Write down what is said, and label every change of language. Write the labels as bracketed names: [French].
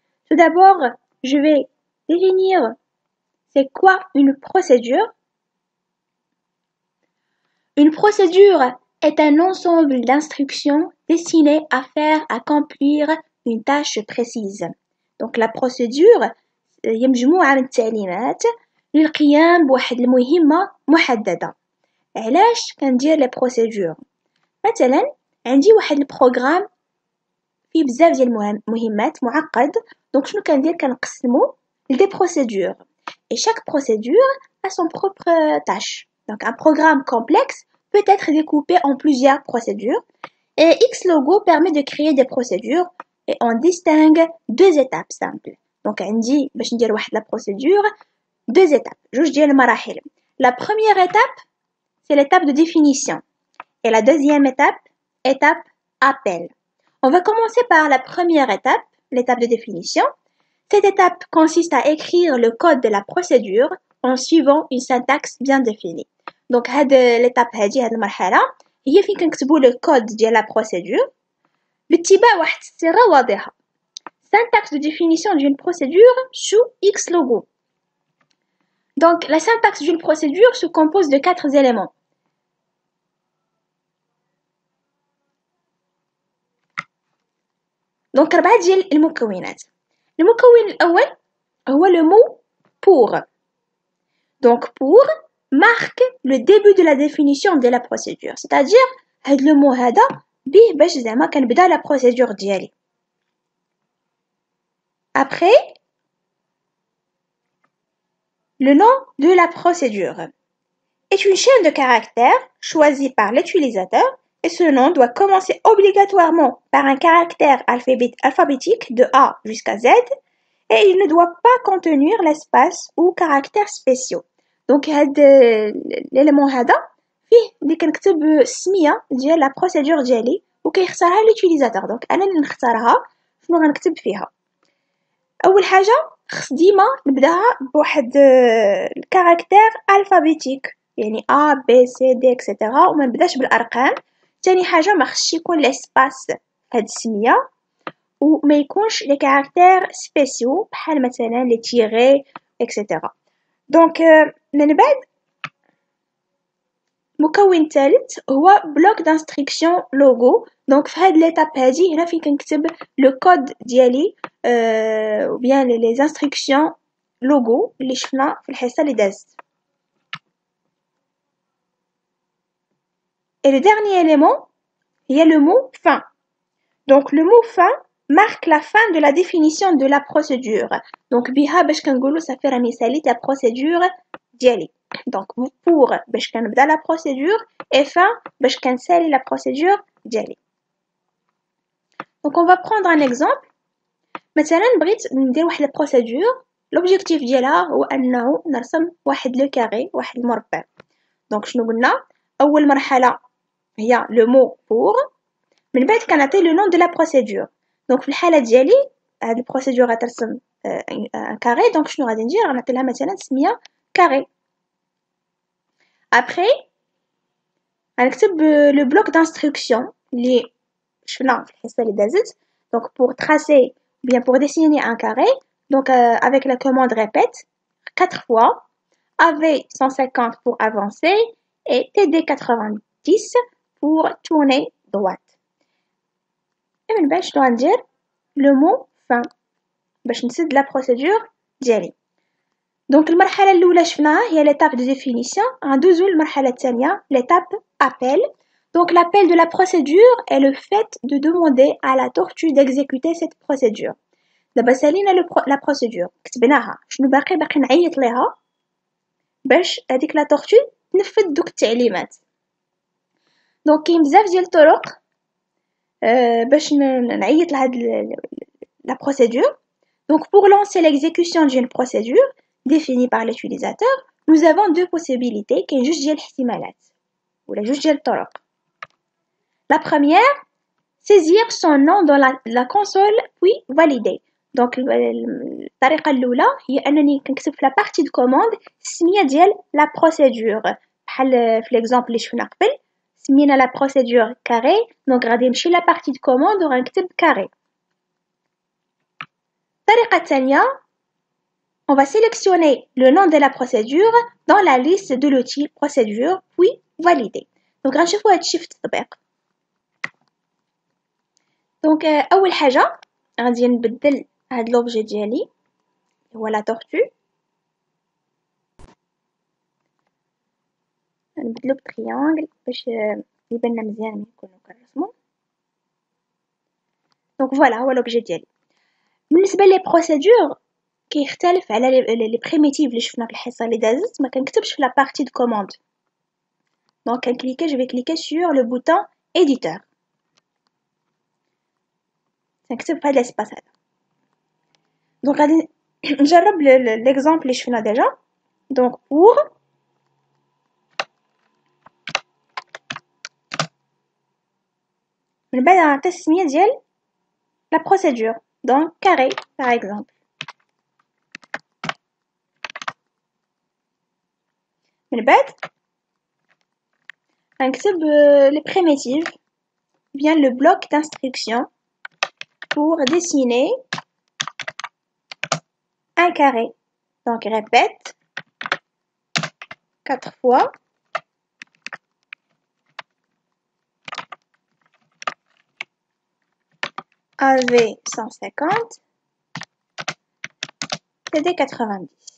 [French] Tout d'abord, je vais définir c'est quoi une procédure. Une procédure est un ensemble d'instructions destinées à faire accomplir une tâche précise. Donc la procédure [Arabic] هي مجموعة من التعليمات للقيام بواحد المهمة محددة. علاش كندير لي بروسيدور؟ مثلا عندي واحد البروغرام فيه بزاف ديال المهمات معقد، دونك شنو كندير؟ كنقسمو لدي بروسيدور [French] et chaque procédure a son propre tâche. Donc un programme complexe peut être découpé en plusieurs procédures et Xlogo permet de créer des procédures et on distingue deux étapes simples. [Arabic] Donc عندي باش ندير واحد [French] la procédure deux étapes [Arabic] جوج ديال المراحل. [French] La première étape c'est l'étape de définition et la deuxième étape appel. On va commencer par la première étape, l'étape de définition. Cette étape consiste à écrire le code de la procédure en suivant une syntaxe bien définie. [Arabic] Donc l'étape هذه المرحلة هي فين كنكتبوا [French] le code [Arabic] ديال la procédure باتباع واحد الصيغة واضحة. [French] Syntaxe de définition d'une procédure sous Xlogo. Donc la syntaxe d'une procédure se compose de 4 éléments. [Arabic] Donc 4 ديال المكونات. المكون الأول هو [French] le mot pour. Donc pour marque le début de la définition de la procédure. C'est-à-dire [Arabic] هاد le mot هذا بيه باش زعما كنبدا la procédure ديالي. [French] Après le nom de la procédure est une chaîne de caractères choisie par l'utilisateur et ce nom doit commencer obligatoirement par un caractère alphabétique de A jusqu'à Z et il ne doit pas contenir l'espace ou caractères spéciaux. [Arabic] Donc l'élément هذا فيه اللي كنكتب السمية ديال la procédure ديالي وكيختارها l'utilisateur. Donc انا اللي نختارها شنو غنكتب فيها. اول حاجة خص ديما نبداها بواحد الكاركتير الفابيتيك يعني A B C D etc وما نبداش بالارقام. تاني حاجة ما خصش يكون لاسباس هاد السمية وما يكونش لي كاركتير سبيسيو بحال مثلا لي تيغي etc. دونك من بعد مكون ثالث هو بلوك دانستركسيون لوغو. دونك في هاد ليتاب هادي هنا فين كنكتب لو كود ديالي [French] ou bien les instructions logo [Arabic] اللي شفنا في الحصة اللي دازت. [French] Et le dernier élément il y a le mot fin. Donc le mot fin marque la fin de la définition de la procédure. [Arabic] Donc بها باش كنقولوا صافي راني ساليت la procédure ديالي. [French] Donc pour [Arabic] باش كنبدا [French] la procédure et fin [Arabic] باش كنسالي [French] la procédure ديالي. Donc on va prendre un exemple. [Arabic] مثلا بغيت ندير واحد البروسيدور لوبجيكتيف ديالها هو انه نرسم واحد لو كاري واحد المربع. دونك شنو قلنا؟ اول مرحله هي لو مو بور من بعد كنعطي لو نون دو لا بروسيدور. دونك في الحاله ديالي هاد البروسيدور غترسم ان كاري. دونك شنو غادي ندير؟ غنعطي لها مثلا سميه كاري. ابري غنكتب لو بلوك دانستركسيون اللي شفنا في الحصه اللي دازت. [French] دونك pour tracer bien pour dessiner un carré, donc avec la commande répète 4 fois, AV 150 pour avancer et TD 90 pour tourner droite. [Arabic] Et من بعد شنو غندير؟ [French] le mot fin [Arabic] باش نسد la procédure ديالي. دونك المرحلة الأولى شفناها هي [French] l'étape de définition. [Arabic] غندوزو للمرحلة الثانية [French] l'étape appel. Donc l'appel de la procédure est le fait de demander à la tortue d'exécuter cette procédure. [Arabic] دابا سالينا لا بروسيدور كتبناها شنو باقي نعيط ليها باش هذيك لا تورتو تنفذ دوك التعليمات. دونك كاين بزاف ديال الطرق باش نعيط لهاد لا بروسيدور. [French] Donc pour lancer l'exécution d'une procédure définie par l'utilisateur, nous avons deux possibilités [Arabic] كاين جوج ديال الاحتمالات ولا جوج ديال الطرق. [French] La première, saisir son nom dans la console puis valider. [Arabic] دونك الطريقه الاولى هي انني كنكتب في لا بارتي دو كوموند السميه ديال لا بروسيدور، بحال في ليكزامبل اللي شفنا قبل سمينا لا بروسيدور كاري، دونك غادي نمشي لا بارتي دو كوموند وغنكتب كاري. الطريقه الثانيه [French] on va sélectionner le nom de la procédure dans la liste de l'outil procédure puis valider. [Arabic] دونك غنشوفوا هادشي في التطبيق. دونك اول حاجه غادي نبدل هاد لوبجي ديالي هو لا تورتو، نبدلو بتريانغل باش يبان لنا مزيان ملي نكونو كنرسمو. دونك فوالا هو لوبجي ديالي. بالنسبه لي بروسيدور كيختلف على لي بريميتيف اللي شفنا في الحصه اللي دازت، ما كنكتبش في لا بارتي دو كوموند. دونك كنكليكي جو في كليكي سور لو بوطون éditeur. نكتب في هاد لاسباس هذا. دونك غادي نجرب ليكزامبل اللي شفنا ديجا. دونك pour من بعد غنعطي السميه ديال لا بروسيدور، دونك كاري [French] par exemple. [Arabic] من بعد غنكتب [French] les primitives bien le bloc d'instruction pour dessiner un carré. Donc répète 4 fois AV 150 CD 90.